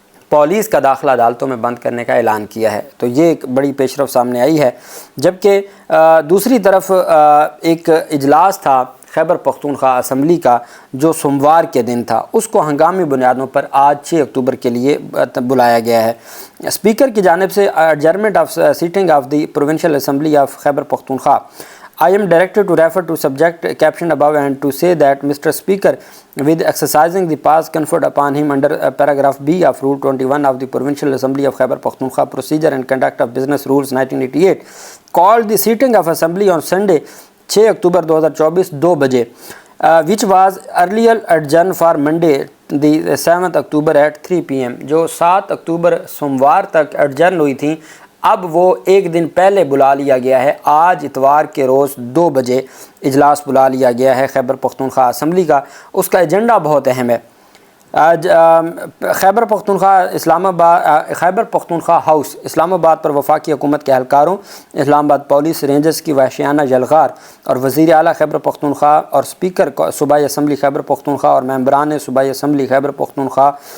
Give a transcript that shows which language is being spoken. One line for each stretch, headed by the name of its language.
Urdu: Police کا داخلہ عدالتوں میں بند کرنے کا اعلان کیا ہے۔ تو یہ ایک بڑی پیش رفت سامنے آئی ہے۔ جبکہ دوسری طرف ایک اجلاس تھا خیبر پختونخوا اسمبلی کا جو سوموار کے دن تھا، اس کو ہنگامی بنیادوں پر آج 6 اکتوبر کے لیے بلایا گیا ہے۔ اسپیکر کی جانب سے
English: Adjournment of sitting of the provincial assembly of Khyber Pakhtunkhwa. I am directed to refer to subject captioned above and to say that Mr. Speaker, with exercising the powers conferred upon him under paragraph B of Rule 21 of the Provincial Assembly of Khyber Pakhtunkhwa Procedure and Conduct of Business Rules 1988, called the sitting of Assembly on Sunday 6 October 2024 2 بجے, which was earlier adjourned for Monday the 7th October at 3 p.m.
Urdu: جو 7 اکتوبر سوموار تک ایڈجرن ہوئی تھیں اب وہ ایک دن پہلے بلا لیا گیا ہے۔ آج اتوار کے روز 2 بجے اجلاس بلا لیا گیا ہے خیبر پختونخوا اسمبلی کا۔ اس کا ایجنڈا بہت اہم ہے۔ آج خیبر پختونخوا ہاؤس اسلام آباد پر وفاقی حکومت کے اہلکاروں، اسلام آباد پولیس رینجرز کی وحشیانہ یلغار اور وزیر اعلیٰ خیبر پختونخوا اور اسپیکر صوبائی اسمبلی خیبر پختونخوا اور ممبران صوبائی اسمبلی خیبر پختونخوا